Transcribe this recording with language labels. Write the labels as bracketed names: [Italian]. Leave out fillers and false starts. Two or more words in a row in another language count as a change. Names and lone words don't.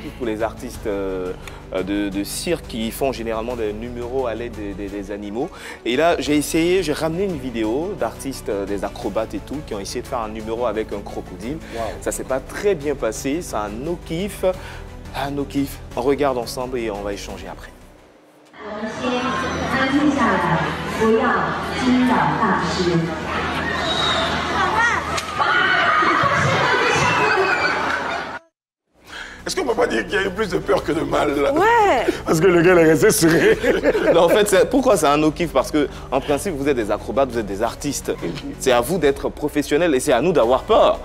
[French] pour les artistes de cirque qui font généralement des numéros à l'aide des animaux. Et là, j'ai ramené une vidéo d'artistes, des acrobates et tout, qui ont essayé de faire un numéro avec un crocodile. Wow. Ça s'est pas très bien passé, c'est un no-kiff. Un no-kiff. On regarde ensemble et on va échanger après. [Chinese] 我们先安静下来，不要惊扰大师。 [French] Est-ce qu'on peut pas dire qu'il y a eu plus de peur que de mal là? Ouais. Parce que le gars, il est resté serré. Non, en fait, pourquoi c'est un no-kiff? Parce que, en principe, vous êtes des acrobates, vous êtes des artistes. C'est à vous d'être professionnels et c'est à nous d'avoir peur.